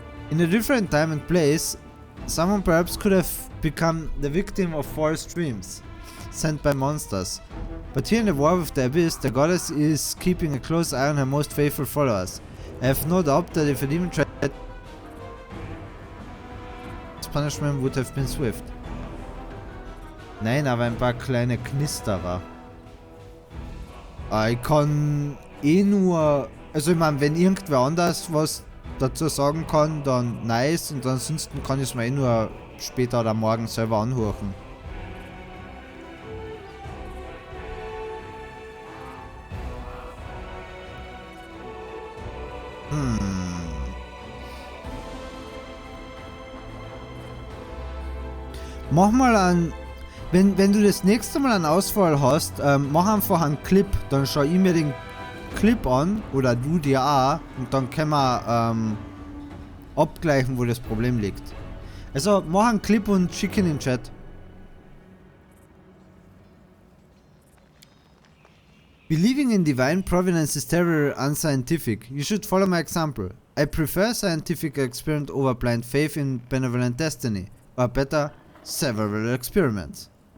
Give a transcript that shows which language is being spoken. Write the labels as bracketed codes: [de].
[en] In a different time and place, someone perhaps could have become the victim of false dreams sent by monsters. But here in the war with the Abyss, the goddess is keeping a close eye on her most faithful followers. I have no doubt that if a demon tried, his punishment would have been swift. [de] Nein, aber ein paar kleine Knisterer. Ich kann eh nur... Also ich meine, wenn irgendwer anders was dazu sagen kann, dann nice. Und ansonsten kann ich es mir eh nur später oder morgen selber anhören. Mach mal einen... Wenn du das nächste Mal eine Auswahl hast, mach einfach einen Clip, dann schau ich mir den Clip an, oder du dir auch, und dann können wir abgleichen, wo das Problem liegt. Also mach einen Clip und schick ihn in den Chat. [en] Believing in divine providence is terribly unscientific. You should follow my example. I prefer scientific experiment over blind faith in benevolent destiny, or better, several experiments.